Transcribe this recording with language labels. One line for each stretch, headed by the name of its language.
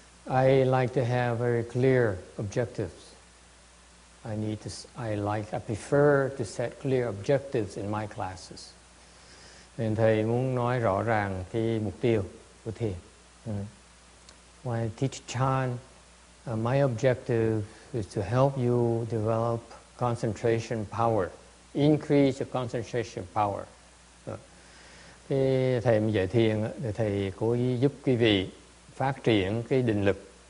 English: I like to have very clear objectives. I prefer to set clear objectives in my classes.
Vietnamese: Nên thầy muốn nói rõ ràng cái mục tiêu của thiền.
English: When I teach chant, my objective is to help you develop concentration power, increase your concentration power.
Vietnamese: Cái thầy dạy thiền thì thầy cố ý giúp quý vị phát triển cái định lực.